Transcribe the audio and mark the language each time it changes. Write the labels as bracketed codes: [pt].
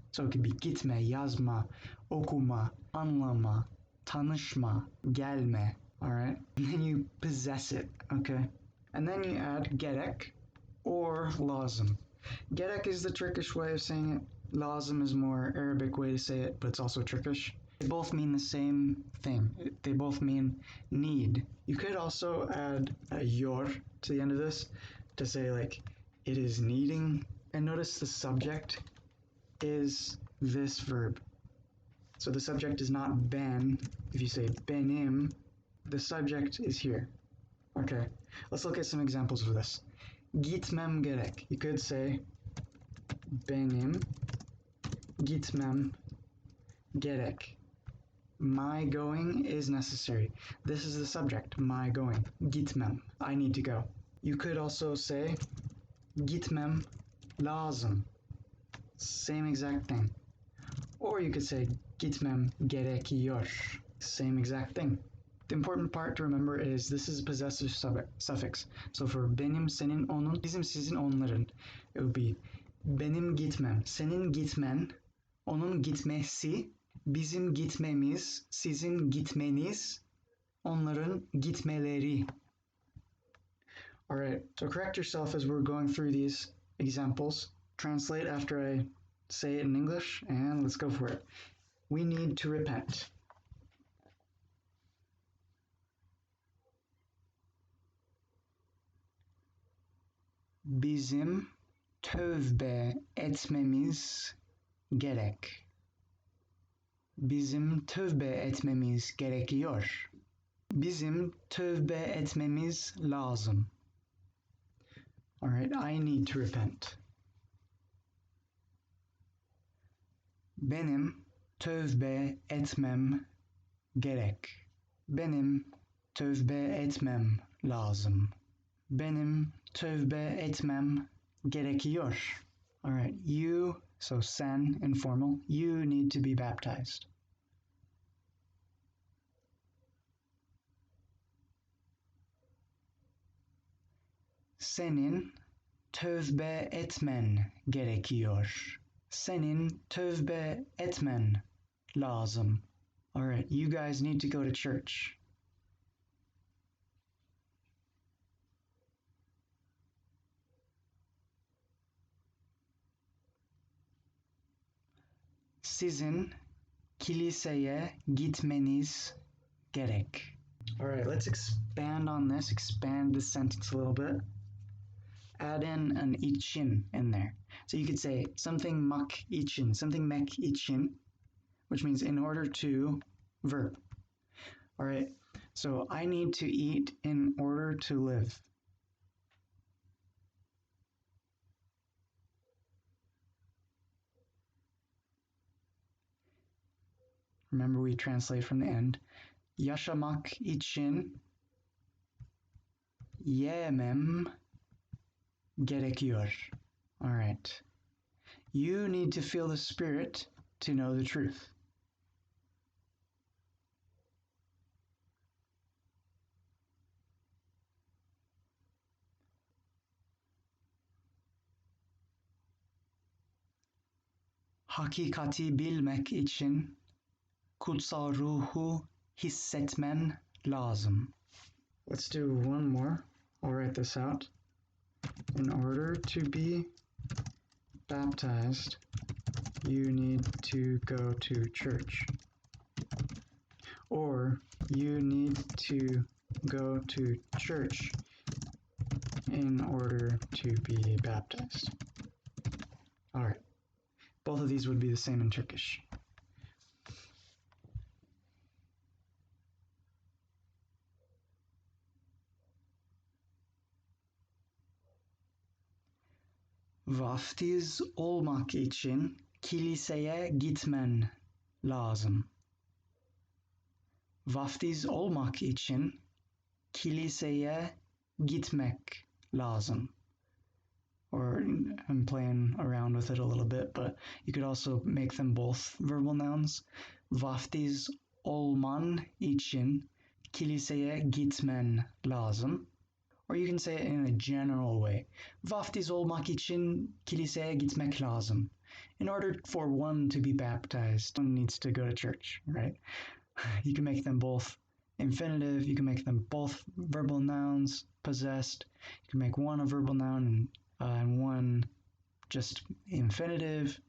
[en] So it could be gitme, yazma, okuma, anlama, tanışma, gelme, all right? And then you possess it, okay? And then you add gerek or lazım. Gerek is the Turkish way of saying it. Lazım is more Arabic way to say it, but it's also Turkish. They both mean the same thing. They both mean need. You could also add a yor to the end of this to say like it is needing. And notice the subject is this verb. So the subject is not ben. If you say benim, the subject is here. Okay, let's look at some examples of this. [tr] Gitmem gerek. [en] You could say [tr] benim gitmem gerek. [en] My going is necessary. This is the subject, my going. Gitmem, I need to go. You could also say [tr] gitmem lazım. [en] Same exact thing. Or you could say gitmem gerekiyor. Same exact thing. The important part to remember is this is a possessive suffix. [tr] So for benim, senin, onun, bizim, sizin, onların, [en] it would be [tr] benim gitmem, senin gitmen, onun gitmesi, bizim gitmemiz, sizin gitmeniz, onların gitmeleri. [en] All right, so correct yourself as we're going through these examples. Translate after I say it in English, and let's go for it. We need to repent. [tr] Bizim tövbe etmemiz gerek. Bizim tövbe etmemiz gerekiyor. Bizim tövbe etmemiz lazım. [en] All right, I need to repent. [tr] Benim tövbe etmem gerek. Benim tövbe etmem lazım. Benim tövbe etmem gerekiyor. [en] All right, you, so sen, informal, you need to be baptized. [tr] Senin tövbe etmen gerekiyor. Senin tövbe etmen lazım. [en] All right, you guys need to go to church. [tr] Sizin kiliseye gitmeniz gerek. [en] All right, let's expand on this, expand this sentence a little bit. Add in an için in there. So you could say something mak için, something mek için, which means in order to, verb. All right, so I need to eat in order to live. Remember, we translate from the end. [tr] Yaşamak için yemem gerekiyor. [en] All right. You need to feel the spirit to know the truth. [tr] Hakikati bilmek için kutsal ruhu hissetmen lazım. [en] Let's do one more. I'll write this out. In order to be baptized, you need to go to church. Or you need to go to church in order to be baptized. All right. Both of these would be the same in Turkish. [tr] Vaftiz olmak için kiliseye gitmen lazım. Vaftiz olmak için kiliseye gitmek lazım. [en] Or I'm playing around with it a little bit, but you could also make them both verbal nouns. [tr] Vaftiz olman için kiliseye gitmen lazım. [en] Or you can say it in a general way. [tr] Vaftiz olmak için kiliseye gitmek lazım. [en] In order for one to be baptized, one needs to go to church, right? You can make them both infinitive. You can make them both verbal nouns, possessed. You can make one a verbal noun and one just infinitive.